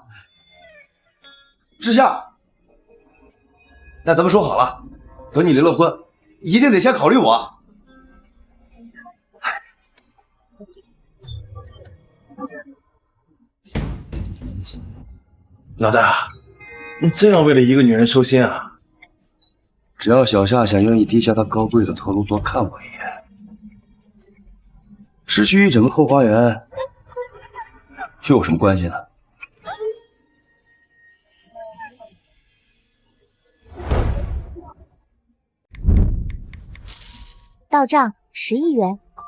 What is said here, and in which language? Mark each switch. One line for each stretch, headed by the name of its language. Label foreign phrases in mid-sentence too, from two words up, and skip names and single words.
Chinese: 志夏，那咱們說好了，等你離了婚，一定得先考慮我。老大，你这樣為了一個女人收心啊？只要小夏夏願意低下她高貴的頭多看我一眼，失去一整個後花園又有什麼關係呢？到賬10億元。